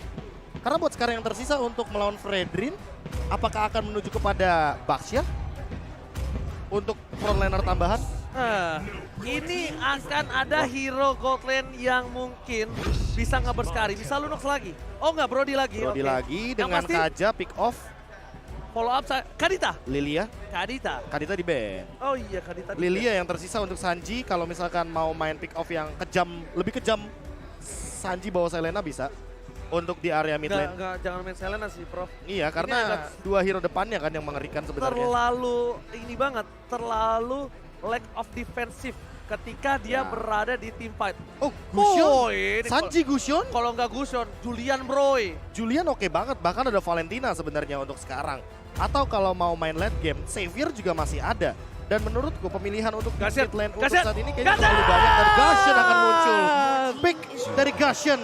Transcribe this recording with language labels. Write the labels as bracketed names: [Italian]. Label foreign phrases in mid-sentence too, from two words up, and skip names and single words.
[Indonesian] Karena buat sekarang yang tersisa untuk melawan Fredrin, apakah akan menuju kepada Baxia? Untuk frontliner tambahan? Nah, ini akan ada hero [English] gold lane [Indonesian] yang mungkin bisa nge-burst bisa Lunox lagi. Oh enggak, Brody lagi. Brody oke. lagi Yang dengan pasti Kaja [English] pick off, follow up [Indonesian] Kadita. Lilia. Kadita. Di band. Oh iya, Kadita. Lilia yang tersisa untuk Sanji, kalau misalkan mau main [English] pick off [Indonesian] yang kejam, lebih kejam, Sanji bawa Selena bisa untuk di area [English] mid lane. [Indonesian] Enggak, jangan main Selena sih, Prof. Iya, karena dua hero depannya kan yang mengerikan sebenarnya. Terlalu ini banget, terlalu [English] lack of defensive [Indonesian] ketika dia Ya. berada di [English] team fight. [Indonesian] Oh, Gusion? Oh, ini Sanji Gusion? kalau nggak Gusion, Julian Broy. Julian oke banget, bahkan ada Valentina sebenarnya untuk sekarang. Atau kalau mau main [English] late game, [Indonesian] Xavier juga masih ada. Dan menurutku pemilihan untuk Gashen, [English] mid lane [Indonesian] untuk Gashen, saat ini kayaknya Gashen! terlalu banyak. Dan Gashen akan muncul. Pick dari Gashen.